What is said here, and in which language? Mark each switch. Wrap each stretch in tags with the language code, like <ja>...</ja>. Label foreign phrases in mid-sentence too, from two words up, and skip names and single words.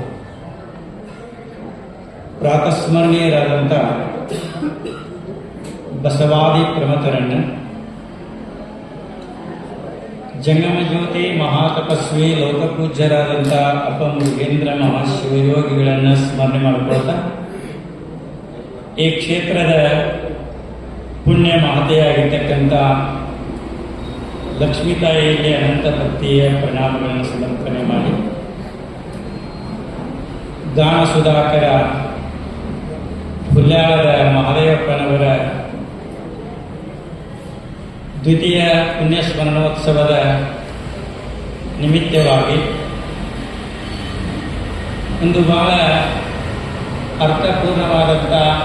<kn>ಪ್ರಾತಸ್ಮರಣೀಯರಾದಂಥ ಬಸವಾದಿ ಪ್ರಮಥರನ್ನು, ಜಂಗಮಜ್ಯೋತಿ ಮಹಾತಪಸ್ವಿ ಲೋಕಪೂಜ್ಯರಾದಂಥ ಅಪ್ಪ ಮುರುಗೇಂದ್ರ ಮಹಾಶಿವಯೋಗಿಗಳನ್ನು ಸ್ಮರಣೆ ಮಾಡಿಕೊಳ್ತಾ, ಈ ಕ್ಷೇತ್ರದ ಪುಣ್ಯ ಮಹತೆಯಾಗಿರ್ತಕ್ಕಂಥ ಲಕ್ಷ್ಮೀತಾಯಿಯಲ್ಲಿ ಅನಂತ ಭಕ್ತಿಯ ಪ್ರಣಾಮಗಳನ್ನು ಸಮರ್ಪಣೆ ಮಾಡಿ, ಗಾನ ಸುಧಾಕರ ಹುಲ್ಯಾಳದ ಮಹದೇವಪ್ಪನವರ ದ್ವಿತೀಯ ಪುಣ್ಯಸ್ಮರಣೋತ್ಸವದ ನಿಮಿತ್ತವಾಗಿ ಒಂದು ಬಹಳ ಅರ್ಥಪೂರ್ಣವಾದಂಥ</kn>